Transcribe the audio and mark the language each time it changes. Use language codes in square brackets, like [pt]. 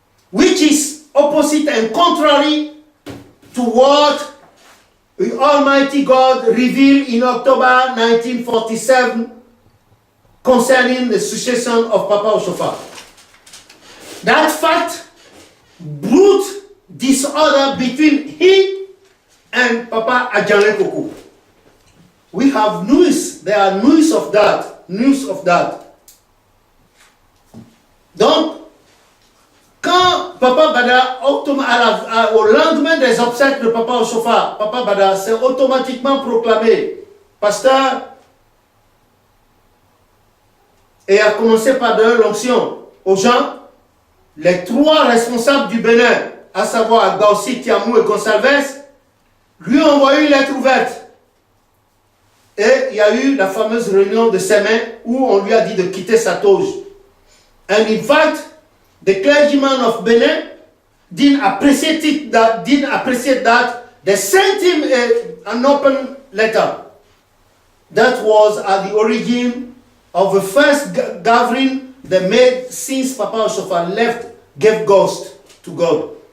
[en] which is opposite and contrary to what the Almighty God revealed in October 1947 concerning the succession of Papa Oshofa. That fact brought disorder between him and Papa Adjale Koko. We have news, there are news of that. [fr] Donc, quand Papa Bada, au lendemain des obsèques de Papa Oshofa, Papa Bada s'est automatiquement proclamé pasteur et a commencé par donner l'onction aux gens. Les trois responsables du Bénin, à savoir Abaossi, Tiamou et Gonsalves, lui ont envoyé une lettre ouverte. Et il y a eu la fameuse réunion de Sémin où on lui a dit de quitter sa toge. [en] And in fact, the clergyman of Benin didn't appreciate that. They sent him an open letter. That was at the origin of the first gathering they made since Papa Oshofa gave ghost to God.